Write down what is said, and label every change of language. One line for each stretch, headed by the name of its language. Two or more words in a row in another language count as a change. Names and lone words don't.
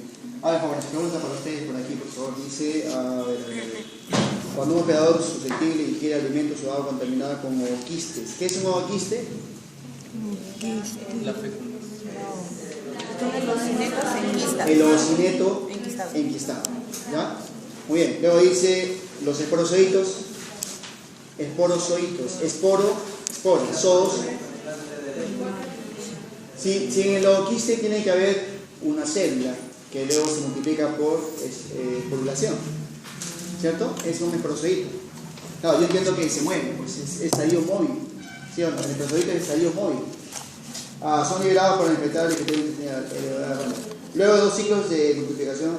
Spanish: A ver, favor, pregunta para ustedes por aquí, por favor. Dice, cuando un operador susceptible ingiere alimentos o agua contaminada con ooquistes. ¿Qué es un ooquiste? La fecundación. Son los cinetos enquistados. El oocineto enquistado. ¿Ya? Muy bien. Luego dice los esporozoitos. Esporo, sodos. Si en el ooquiste tiene que haber una célula que luego se multiplica por esporulación, ¿cierto? Es un esporozoito. Claro, yo entiendo que se mueve, pues es estadio móvil, ¿sí o no? El esporozoito es estadio móvil. Son liberados por el infectado que tiene luego de 2 ciclos de multiplicación.